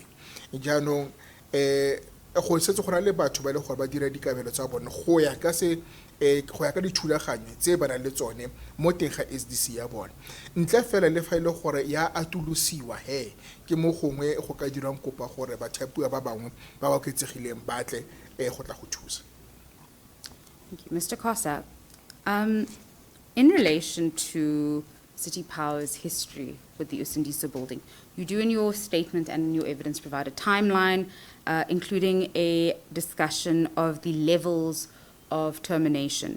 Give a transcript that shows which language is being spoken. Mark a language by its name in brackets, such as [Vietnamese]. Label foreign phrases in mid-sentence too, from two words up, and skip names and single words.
[Tswana] Jaanong go setse go na le batho ba ile gore ba dira dikabelo tsa bone go ya ka dithulaganyo tse ba nang le tsone mo teng ga SDC ya bone. Ntle fela le fa ile gore ya atolosiwa ke mo gongwe go ka dirang kopa gore bathapiwa ba bangwe ba ba oketsegileng batle go tla go thusa. [English] Thank you. Mr. Kosa, in relation to City Power's history with the Usindiso building, you do in your statement and in your evidence provide a timeline, including a discussion of the levels of termination.